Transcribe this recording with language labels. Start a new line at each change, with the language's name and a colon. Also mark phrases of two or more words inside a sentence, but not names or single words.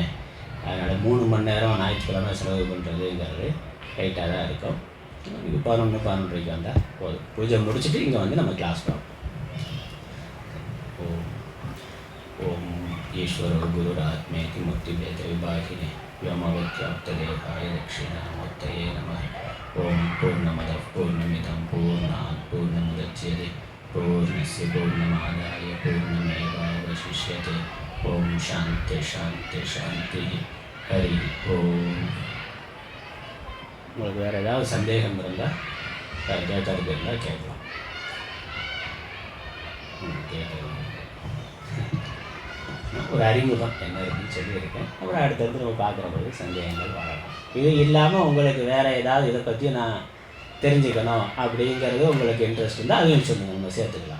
Tamil: அதனால் 3 மணி நேரம் ஞாயிற்றுக்கிழமை செலவு பண்ணுறதுங்கிறது ரைட்டாக தான் இருக்கும். இது 11:15 வந்தால் போதும். பூஜை முடிச்சுட்டு இங்கே நம்ம கிளாஸ் பார்ப்போம்.
Sanskrit: ॐ ईश्वरो गुरुरात्मेति मुक्ति भेद विभागिने व्योमवत्याप्तदेहाय दक्षिणामूर्तये नमः। ओम पूर्णमदः पूर्णमिदं पूर्णात् पूर्णमुदच्यते पूर्णस्य पूर्णमादाय पूर्णमेवावशिष्यते। ओम शांति शांति शांति। हरि ओम।
Tamil: உங்களுக்கு வேறு ஏதாவது சந்தேகம் இருந்தால் கேட்கறது இருந்தால் கேட்கலாம். ஒரு அறிமுகம் என்ன இருக்குன்னு சொல்லியிருக்கேன். அப்புறம் அடுத்தடுத்து நம்ம பார்க்குற போது சந்தேகங்கள் வரலாம். இது இல்லாமல் உங்களுக்கு வேறு ஏதாவது இதை பற்றி நான் தெரிஞ்சுக்கணும் அப்படிங்கிறது உங்களுக்கு இன்ட்ரெஸ்ட் இருந்தால் அதையும் சொல்லுங்கள், நம்ம சேர்த்துக்கலாம்.